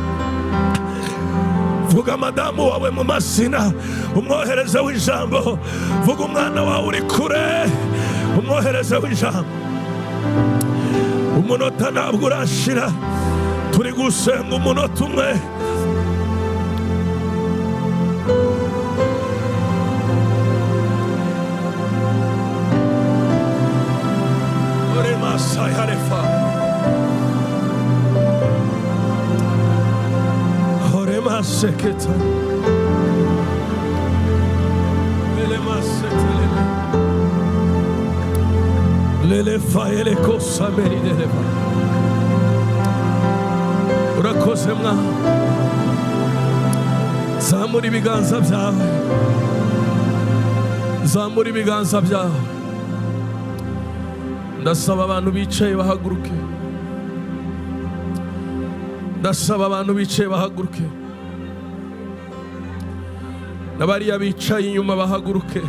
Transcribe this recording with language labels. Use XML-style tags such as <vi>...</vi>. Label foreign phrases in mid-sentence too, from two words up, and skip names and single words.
<rw>Vuga madamu wawe mu mazina, umwoherezeho ijambo. Vuga umwana wawe uri kure, umwoherezeho ijambo. Umunota ntabwo urashira, turi gusenga umunota umwe. Ore masai harefa, ore maseketa, ele masetelele, lele faele kosa meridele. Urakoze mwa, zamura ibiganza byawe, zamura ibiganza byawe. Ndasaba abantu bicaye bahaguruke, ndasaba abantu bicaye bahaguruke, n'abariya bicaye inyuma bahaguruke.</rw>